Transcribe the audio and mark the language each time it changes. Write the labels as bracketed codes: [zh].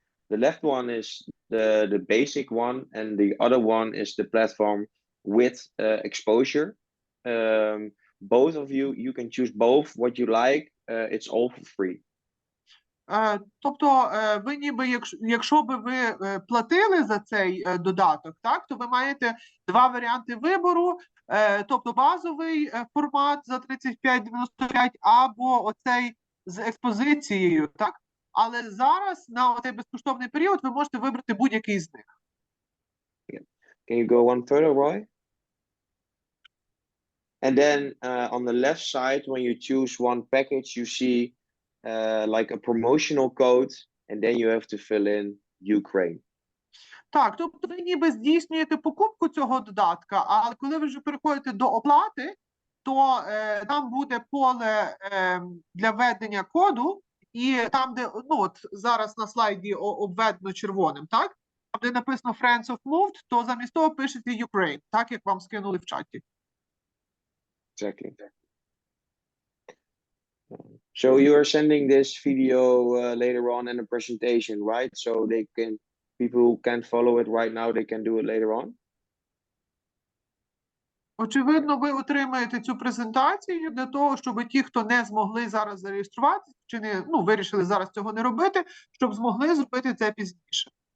[en] The left one is the basic one, and the other one is the platform with exposure. both of you, you can choose both what you like. It's all for free. [uk] Тобто, ви ніби, якщо би ви платили за цей додаток, так, то ви маєте два варіанти вибору, тобто базовий формат за 35,95 або оцей з експозицією, так? Але зараз на цей безкоштовний період ви можете вибрати будь-який з них. [en] Can you go one further, Roy? And then on the left side, when you choose one package, you see like a promotional code, and then you have to fill in Ukraine. [uk] Так, тобто ви ніби здійснюєте покупку цього додатка, але коли ви вже переходите до оплати, то там буде поле для введення коду, і там, де, ну от зараз на слайді обведено червоним, так? Там, де написано Friends of Moovd, то замість того пишете Ukraine, так, як вам скинули в чаті. [en] Exactly. So you are sending this video later on in the presentation, right? So they can, people who can't follow it right now, they can do it later on. [uk] Очевидно, ви отримаєте цю презентацію для того, щоб ті, хто не змогли зараз зареєструватися, чи не, ну, вирішили зараз цього не робити, щоб змогли зробити це пізніше.